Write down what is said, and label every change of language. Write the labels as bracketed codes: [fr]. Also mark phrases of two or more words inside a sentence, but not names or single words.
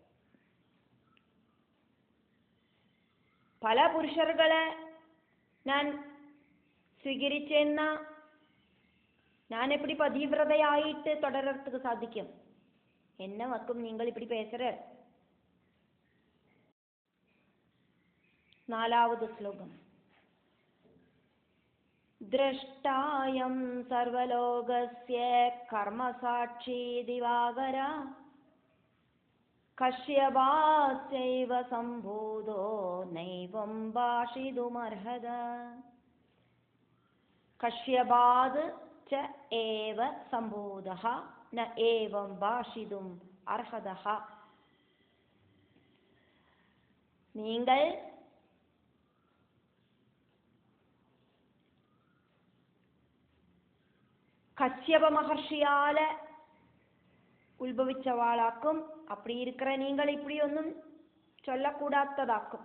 [ta] பல புருஷர்களை நான் സ്വീകരിച്ചെന്ന நான் எப்படி பதிவிரதையாயிட்டு தொடர்றதுக்கு சாதிக்கும்? என்ன வக்கும் நீங்கள் இப்படி பேசுற? [ml] നാലാவது ശ്ലോകം. [sa] ദ്രഷ്ടായം സർവലോകസ്യ കർമ്മസാക്ഷി ദിവാകര കശ്യപാസ്യൈവ സംഭൂതോ നൈവം ഭാഷിതുമർഹത. കശ്യപാത് ച ഏവ സംഭൂതഃ ന ഏവം ഭാഷിതും അർഹതഃ. [ta] நீங்கள் கஷ்யப மகர்ஷியால உத்பவிச்சவாளாக்கும். அப்படி இருக்கிற நீங்கள் இப்படி ஒன்றும் சொல்லக்கூடாததாக்கும்.